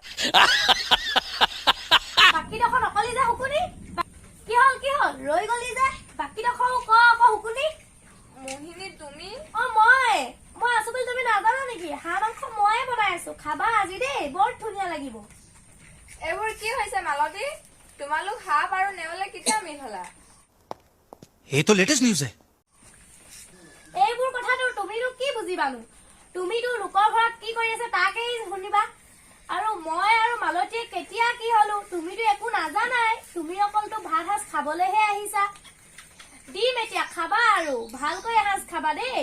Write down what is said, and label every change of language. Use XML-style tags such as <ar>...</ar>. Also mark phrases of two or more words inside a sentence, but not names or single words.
<as>বাকীডোখৰ নকলি যে হুকুনি, কি হল ৰৈ গলি যে? বাকীডোখৰ আকৌ হুকুনি। মোহিনী তুমি? মই আছো বুলি তুমি নাজানা নেকি? হাঁহ মাংস ময়ে বনাই আছো, খাবা আজি দেই, বৰ ধুনীয়া লাগিব। এইবোৰ কি হৈছে মালতী? তোমালোক সাপ আৰু নেউলে কেতিয়া মিল হলা?</as> <hi>ये तो</hi> <en>latest news</en> <hi>है।</hi> <as>এইবোৰ কথাটো তুমিনো কি বুজিবানো? তুমিতো লোকৰ ঘৰত কি কৰি আছে তাকেই শুনিবা। আৰু মই আৰু মালতীয়ে কেতিয়া কি হলো তুমিতো একো নাজানাই। তুমি অকলতো ভাত সাজ খাবলৈহে আহিছা। দিম এতিয়া, খাবা আৰু ভালকৈ এসাঁজ খাবা দেই।</as>